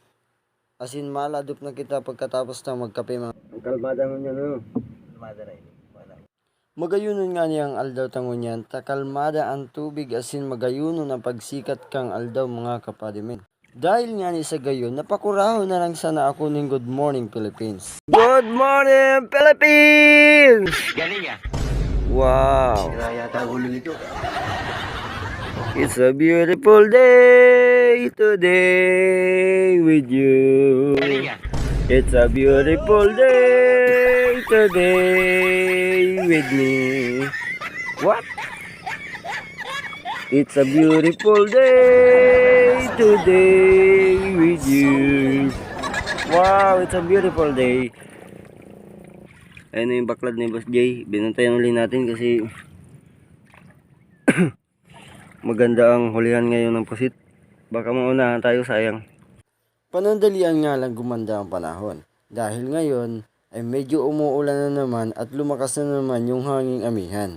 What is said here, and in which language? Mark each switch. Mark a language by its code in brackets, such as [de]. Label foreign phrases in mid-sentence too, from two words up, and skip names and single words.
[bik] Asin maladop na kita pagkatapos na magkape mga. Ang kalmada mo niya no. Kalmada na ini. Magayunon nga niyang aldaw tangon yan. Takalmada ang tubig asin magayunon ang pagsikat kang aldaw mga kapadimen. Dahil nga ni sa gayon, napakuraho na lang sana ako ng [en] Good Morning Philippines. Good Morning Philippines! [tl] Galing ya. [en] Wow! [tl] Kaya yata ulo nito. [en] It's a beautiful day today with you. [tl] Galing ya. [en] It's a beautiful day today with me. What? It's a beautiful day today with you. Wow, it's a beautiful day. [tl] Ayun na yung baklad ni Boss Jay. Binantayan ulit natin kasi maganda ang hulihan ngayon ng pusit. Baka maunahan tayo, sayang. Panandalian nga lang gumanda ang panahon. Dahil ngayon ay medyo umuulan na naman at lumakas na naman yung hanging amihan.